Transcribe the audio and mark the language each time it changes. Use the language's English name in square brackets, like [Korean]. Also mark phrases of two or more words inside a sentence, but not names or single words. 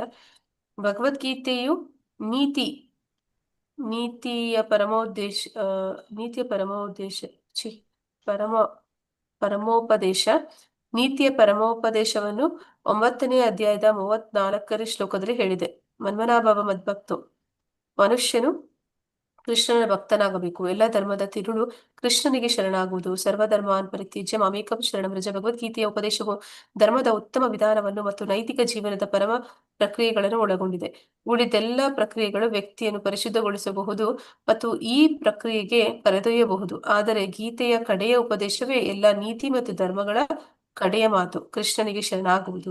[Kannada] ಭಗವದ್ಗೀತೆಯು ನೀತಿಯ ಪರಮೋಪದೇಶವನ್ನು 9ನೇ ಅಧ್ಯಾಯದ 34ನೇ ಶ್ಲೋಕದಲ್ಲಿ ಹೇಳಿದೆ. [Sanskrit] ಮನ್ಮನಾಭವ ಮದ್ಭಕ್ತು, [Kannada] ಮನುಷ್ಯನು ಕೃಷ್ಣನ ಭಕ್ತನಾಗಬೇಕು. ಎಲ್ಲ ಧರ್ಮದ ತಿರುಳು ಕೃಷ್ಣನಿಗೆ ಶರಣಾಗುವುದು. [Sanskrit] ಸರ್ವಧರ್ಮಾನ್ ಪರಿತ್ಯಜ್ಯ ಮಾಮೇಕಂ ಶರಣಂ ವ್ರಜ. [Kannada] ಭಗವದ್ಗೀತೆಯ ಉಪದೇಶವು ಧರ್ಮದ ಉತ್ತಮ ವಿಧಾನವನ್ನು ಮತ್ತು ನೈತಿಕ ಜೀವನದ ಪರಮ ಪ್ರಕ್ರಿಯೆಗಳನ್ನು ಒಳಗೊಂಡಿದೆ. ಉಳಿದೆಲ್ಲ ಪ್ರಕ್ರಿಯೆಗಳು ವ್ಯಕ್ತಿಯನ್ನು ಪರಿಶುದ್ಧಗೊಳಿಸಬಹುದು ಮತ್ತು ಈ ಪ್ರಕ್ರಿಯೆಗೆ ಕರೆದೊಯ್ಯಬಹುದು. ಆದರೆ ಗೀತೆಯ ಕಡೆಯ ಉಪದೇಶವೇ ಎಲ್ಲ ನೀತಿ ಮತ್ತು ಧರ್ಮಗಳ ಕಡೆಯ ಮಾತು, ಕೃಷ್ಣನಿಗೆ ಶರಣಾಗುವುದು.